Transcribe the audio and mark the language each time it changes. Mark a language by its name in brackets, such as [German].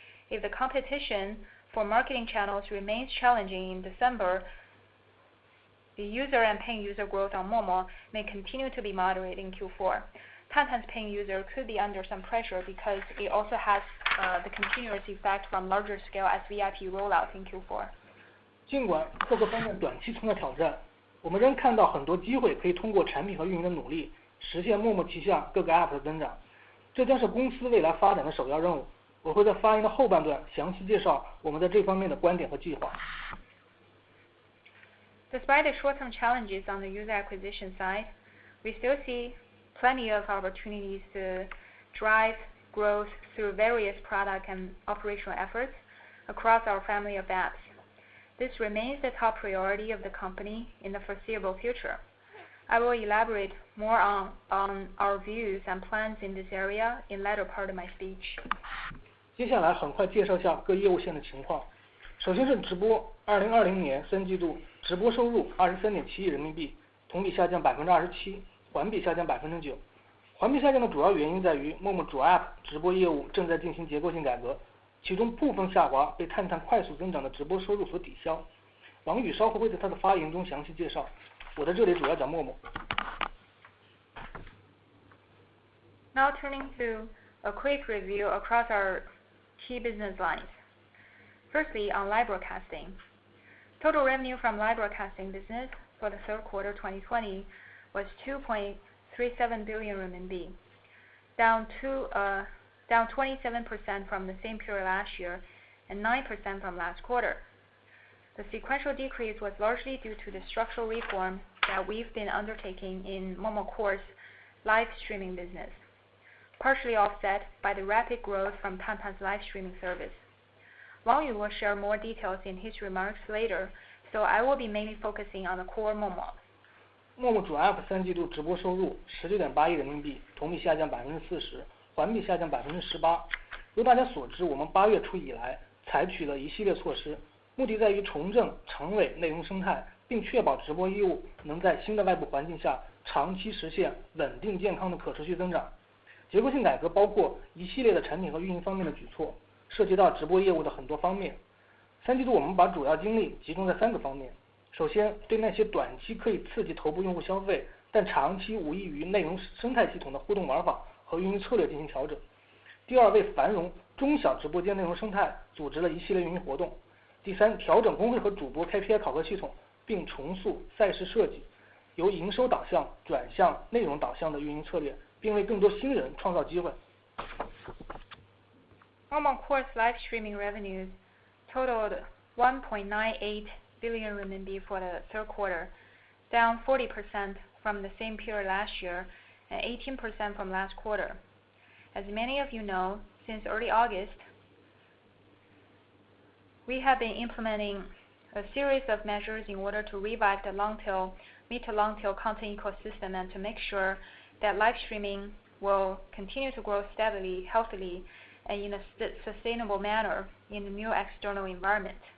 [English] If the competition for marketing channels remains challenging in December, the user and paying user growth on Momo may continue to be moderate in Q4. Tantan's paying user could be under some pressure because it also has the continuous effect from larger scale SVIP rollout in Q4. [Chinese] 尽管各个方面短期存在挑战，我们仍看到很多机会可以通过产品和运营的努力，实现陌陌旗下各个 App 的增长。这将是公司未来发展的首要任务。我会在发言的后半段详细介绍我们在这方面的观点和计划。 [English] Despite the short-term challenges on the user acquisition side, we still see plenty of opportunities to drive growth through various product and operational efforts across our family of apps. This remains the top priority of the company in the foreseeable future. I will elaborate more on our views and plans in this area in latter part of my speech. [Chinese] 接下来很快介绍下各业务线的情况。首先是直播，2020年3季度直播收入23.7亿人民币，同比下降27%，环比下降9%。环比下降的主要原因在于陌陌主 App 直播业务正在进行结构性改革，其中部分下滑被探探快速增长的直播收入所抵消。王宇稍后会在他的发言中详细介绍，我在这里主要讲陌陌。 [English] Now turning to a quick review across our key business lines. Firstly, on live broadcasting. Total revenue from live broadcasting business for the third quarter 2020 was 2.37 billion RMB, down 27% from the same period last year and 9% from last quarter. The sequential decrease was largely due to the structural reform that we've been undertaking in Momo Core's live streaming business, partially offset by the rapid growth from Tantan's live streaming service. Wang Yu will share more details in his remarks later, so I will be mainly focusing on the core Momo. [Chinese] 陌陌主 App 3季度直播收入19.8亿人民币，同比下降40%，环比下降18%。如大家所知，我们8月初以来采取了一系列措施，目的在于重振长尾内容生态，并确保直播业务能在新的外部环境下长期实现稳定健康的可持续增长。结构性改革包括一系列的产品和运营方面的举措，涉及到直播业务的很多方面。 3季度我们把主要精力集中在3个方面。首先，对那些短期可以刺激头部用户消费，但长期无异于内容生态系统的互动玩法和运营策略进行调整。第二，为繁荣中小直播间内容生态组织了一系列运营活动。第三，调整工会和主播 KPI 考核系统，并重塑赛事设计，由营收导向转向内容导向的运营策略，并为更多新人创造机会。 [English] Momo Core's live streaming revenues totaled 1.98 billion RMB for the third quarter, down 40% from the same period last year and 18% from last quarter. As many of you know, since early August, we have been implementing a series of measures in order to revive the mid to long tail content ecosystem and to make sure that live streaming will continue to grow steadily, healthily, and in a sustainable manner in the new external environment.